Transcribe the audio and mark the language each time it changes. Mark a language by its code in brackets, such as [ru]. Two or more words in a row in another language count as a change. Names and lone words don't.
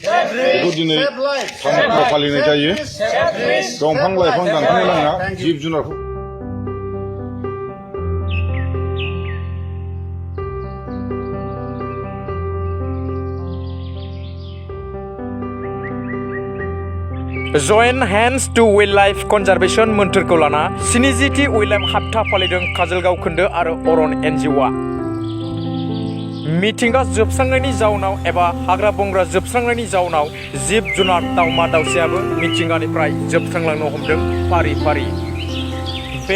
[brx] बेखौ दिनै फालिनाय जायो दंफां लाइफां दानफायनो नाङा जिब जुनारखौ [en] Join hands to wildlife conservation [brx] मोन्थोरखौ लाना [en] 70थि [brx] wildlife हाबथा फालिदों काजलगाव खोन्दो आरो अरन NGOआ मिथिंगा जोबस्रांनायनि जाउनाव एबा हाग्रा बंग्रा जोबस्रांनायनि जाउनाव जिब जुनार दाउमा दाउसायाबो मिथिंगानिफ्राय जोबस्रांलांनो हमदों फारि फारि बे